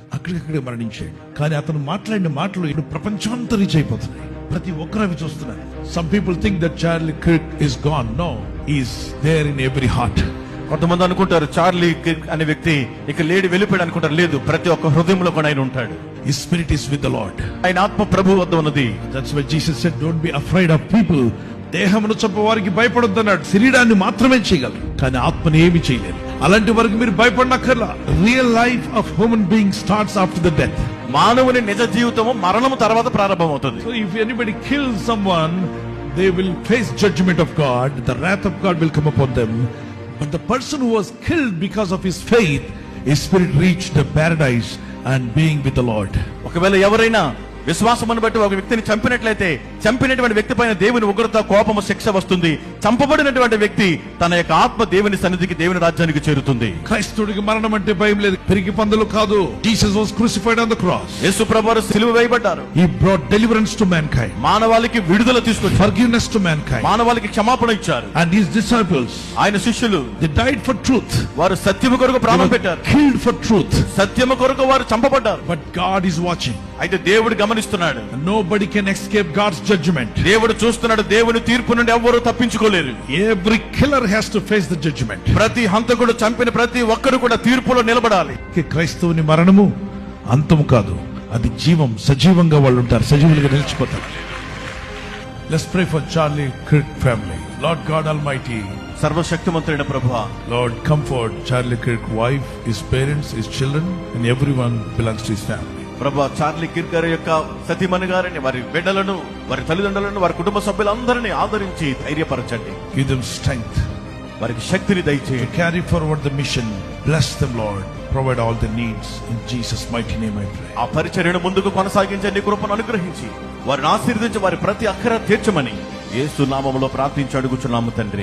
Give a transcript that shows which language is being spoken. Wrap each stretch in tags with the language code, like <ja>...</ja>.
<te>అక్కడికక్కడే మరణించాడు. కానీ అతను మాట్లాడిన మాటలు ఇప్పుడు ప్రపంచమంతా రీచ్ అయిపోతున్నాయి. ప్రతి ఒక్కరు అవి చూస్తున్నారు.</te> <en>Some people think that Charlie Kirk is gone. No, he is there in every heart.</en> <te>కొంతమంది అనుకుంటారు చార్లీ కిర్క్ అనే వ్యక్తి ఇక లేడి వెళ్ళిపోయాడు అనుకుంటారు. లేదు, ప్రతి ఒక్క హృదయంలో కూడా ఆయన ఉంటాడు.</te> <en>His spirit is with the Lord.</en> <te>ఆయన ఆత్మ ప్రభు వద్ద ఉన్నది.</te> <en>That's why Jesus said, don't be afraid of people.</en> <te>దేహమును చంపే వారికి భయపడొద్దన్నాడు. శరీరాన్ని మాత్రమే చేయగలరు, కానీ ఆత్మని ఏమి చేయలేరు. అలాంటి వరకు మీరు భయపడనక్కర్లా.</te> <en>Real life of human being starts after the death.</en> <te>మానవుని నిజ జీవితము మరణము తర్వాత ప్రారంభమవుతుంది.</te> <en>So if anybody kills someone, they will face judgment of God. The wrath of God will come upon them. But the person who was killed because of his faith, his spirit reached the paradise and being with the Lord.</en> <te>ఒకవేళ ఎవరైనా విశ్వాసమును బట్టి ఒక వ్యక్తిని చంపినట్లయితే చంపినటువంటి వ్యక్తి పైన దేవుని ఉగ్రత, కోపము, శిక్ష వస్తుంది. చంపబడినటువంటి వ్యక్తి తన యొక్క ఆత్మ దేవుని సన్నిధికి, దేవుని రాజ్యానికి చేరుతుంది. క్రైస్తవుడికి మరణం అంటే భయం లేదు, పెరిగి పందులు కాదు.</te> <en>Jesus was crucified on the cross.</en> <te>యేసు ప్రభువు సిలువ వేయబడ్డారు.</te> <en>He brought deliverance to mankind.</en> <te>మానవాళికి విడుదల తీసుకొచ్చారు.</te> <en>Forgiveness to mankind.</en> <te>మానవాళికి క్షమాపణ ఇచ్చారు.</te> <en>And his disciples,</en> <te>ఆయన శిష్యులు,</te> <en>they died for truth.</en> <te>వారు సత్యము కొరకు ప్రాణం పెట్టారు.</te> <en>Killed for truth.</en> <te>సత్యము కొరకు వారు చంపబడ్డారు.</te> <en>But God is watching.</en> <te>అయితే దేవుడు గమనిస్తున్నాడు.</te> <en>Nobody can escape God's judgment.</en> <te>దేవుడు చూస్తున్నాడు. దేవుని తీర్పు నుండి ఎవ్వరూ తప్పించుకోలేరు.</te> <en>Every killer has to face the judgment.</en> <te>ప్రతి హంతకుడు చంపిన ప్రతి ఒక్కరు కూడా తీర్పులో నిలబడాలి. క్రైస్తవుని మరణము అంతము కాదు, అది జీవం. సజీవంగా వాళ్ళు ఉంటారు, సజీవులుగా నిలిచిపోతారు.</te> <en>Let's pray for Charlie Kirk family. Lord God Almighty,</en> <te>సర్వశక్తిమంతుడైన ప్రభువా,</te> <en>Lord, comfort Charlie Kirk wife, his parents, his children, and everyone belongs to his family.</en> <te>ప్రభువా, చార్లీ కిర్క్ గారి యొక్క సతీమణి గారిని, వారి బిడ్డలను, వారి తల్లిదండ్రులను, వారి కుటుంబ సభ్యులందరినీ ఆదరించి ధైర్యపరచండి.</te> <en>Give them strength.</en> <te>వారికి శక్తిని దయచేయండి.</te> <en>Carry forward the mission. Bless them, Lord. Provide all the needs. In Jesus' mighty name I pray.</en> <te>ఆ పరిచర్యను ముందుకు కొనసాగించే నీ కృపను అనుగ్రహించి వారిని ఆశీర్వదించి వారి ప్రతి అక్కర తీర్చమని యేసు నామములో ప్రార్థించి అడుగుచున్నాము తండ్రి.</te>